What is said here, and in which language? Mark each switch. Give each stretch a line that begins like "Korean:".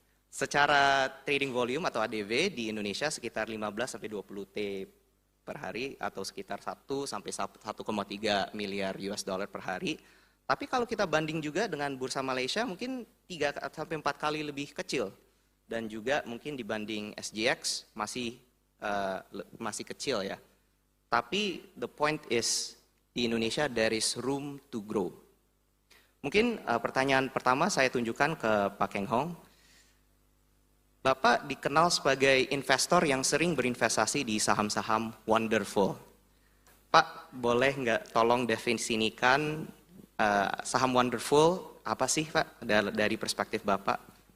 Indonesian: Secara trading volume atau ADV di Indonesia sekitar 15-20 T per hari atau sekitar 1-1,3 miliar US dollar per hari. Tapi kalau kita banding juga dengan bursa Malaysia mungkin 3-4 kali lebih kecil. Dan juga mungkin dibanding SGX masih kecil ya. Tapi
English: the point is
Indonesian: di Indonesia
English: there is room to grow.
Indonesian: Mungkin pertanyaan pertama saya tunjukkan ke Pak Keng Hong. Bapak dikenal sebagai investor yang sering berinvestasi di saham-saham wonderful. Pak, boleh nggak tolong definisikan saham wonderful apa sih Pak dari perspektif Bapak?